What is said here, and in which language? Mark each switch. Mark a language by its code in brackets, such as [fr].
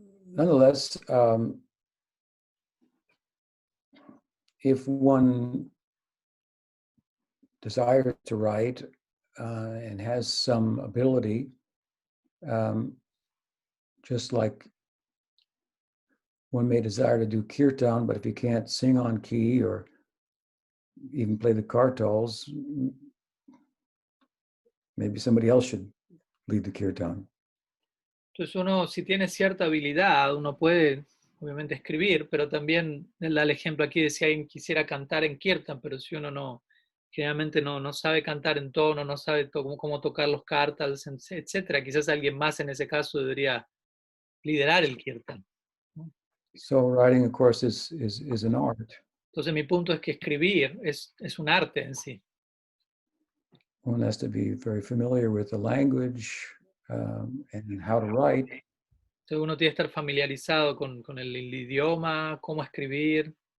[en] Nonetheless, if one desires to write and has some ability, just like one may desire to do kirtan, but if you can't sing on key or even play the kartals, maybe somebody else should lead the kirtan. [es] Entonces uno, si tiene cierta habilidad, uno puede obviamente escribir, pero también, él da el ejemplo aquí de si alguien quisiera cantar en kirtan, pero si uno no, generalmente no sabe cantar en tono, no sabe cómo tocar los kartals, etcétera, quizás alguien más en ese caso debería liderar el kirtan, ¿no? [en] So writing, of course, is an art. [es] Entonces mi punto es que escribir es un arte en sí. [en] One has to be very familiar with the language and how to write. [es] Entonces uno tiene que estar familiarizado con el idioma, cómo escribir.